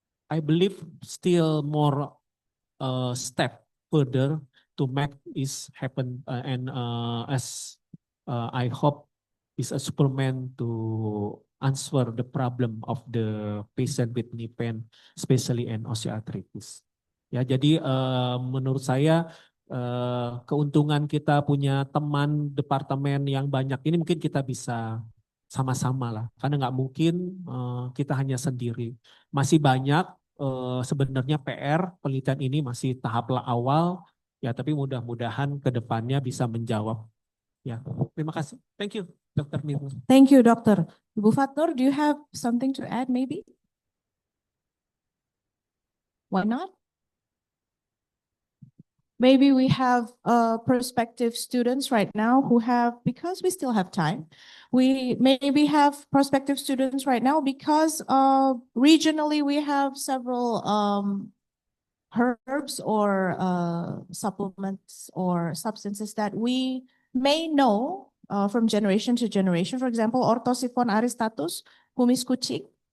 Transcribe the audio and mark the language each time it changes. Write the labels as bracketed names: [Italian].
[English] I believe still more step further to make this happen, and as I hope is a Superman to answer the problem of the patient with knee pain, especially in osteoarthritis. [Indonesian] Ya, jadi menurut saya keuntungan kita punya teman departemen yang banyak ini mungkin kita bisa sama-sama lah, karena nggak mungkin kita hanya sendiri. Masih banyak sebenarnya PR penelitian ini masih tahap awal ya, tapi mudah-mudahan ke depannya bisa menjawab. Ya, terima kasih. [English] Thank you, [Indonesian] Dr. Mirna. [English] Thank you, Doctor. Bu Fatnur, do you have something to add maybe? Why not? Maybe we have prospective students right now who have, because we still have time, we maybe have prospective students right now because regionally we have several herbs or supplements or substances that we may know from generation to generation. For example, Orthosiphon aristatus, kumis kucing.